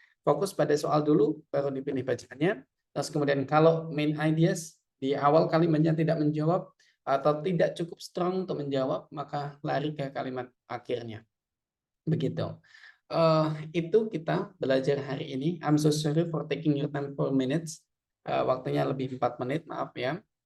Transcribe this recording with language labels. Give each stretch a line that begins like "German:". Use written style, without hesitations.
Indonesian: Fokus pada soal dulu, baru dipilih bacaannya. Terus kemudian kalau main ideas di awal kalimatnya tidak menjawab atau tidak cukup strong untuk menjawab, maka lari ke kalimat akhirnya. Begitu. Itu kita belajar hari ini.
English: I'm so sorry for taking your time 4 minutes.
Indonesian: Waktunya lebih 4 menit, maaf ya.